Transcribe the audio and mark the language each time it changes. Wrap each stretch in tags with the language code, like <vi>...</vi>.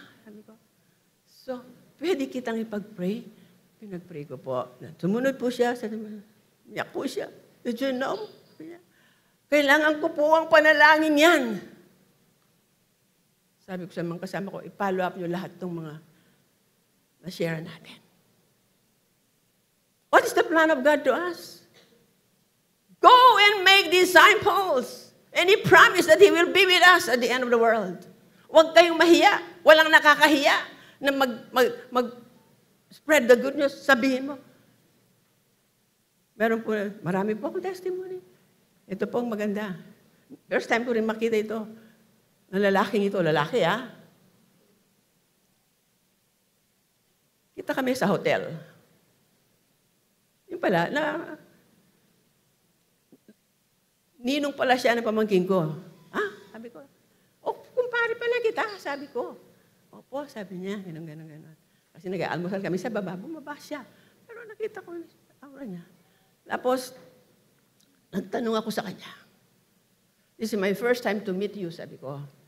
<tl>Sabi ko. So, pwede kitang ipag-pray? Pinag-pray ko po. Sumunod po siya. Iyak po siya.</tl> <en>Did you know?</en> <tl>Kailangan ko po ang panalangin yan. Sabi ko sa mga kasama ko, i-follow up nyo lahat itong mga na-share natin.</tl> <en>What is the plan of God to us? Go and make disciples. And He promised that He will be with us at the end of the world.</en> <tl>Huwag kayong mahiya. Walang nakakahiya na mag-spread</tl> <en>the good news.</en> <tl>Sabihin mo. Marami po akong testimony. Ito po ang maganda. First time ko rin makita ito. Ang lalaking ito, lalaki Kita kami sa hotel. Yung pala, ninong pala siya ng pamangkin ko. Sabi ko, kumpare pala kita, sabi ko. Opo, sabi niya, gano'n. Kasi nag-aalmusal kami sa baba, bumaba siya. Pero nakita ko yung aura niya. Tapos, nagtanong ako sa kanya.</tl> <en>This is my first time to meet you,</en> <tl>sabi ko.</tl>